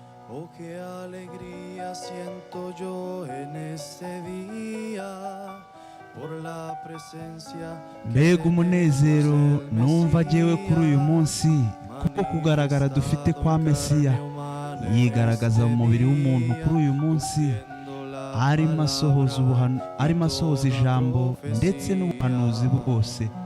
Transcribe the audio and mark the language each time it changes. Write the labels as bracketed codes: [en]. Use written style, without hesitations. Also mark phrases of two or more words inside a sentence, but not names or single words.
[es] Oh, qué alegría siento yo en este día por la presencia [rw] mbega umunezero numva jyewe kuri uyu munsi kuko kugaragara dufite kwa Mesiya yigaragaza mu mubiri w'umuntu kuri uyu munsi arimo asohoza ijambo ndetse n'ubuhanuzi bwose.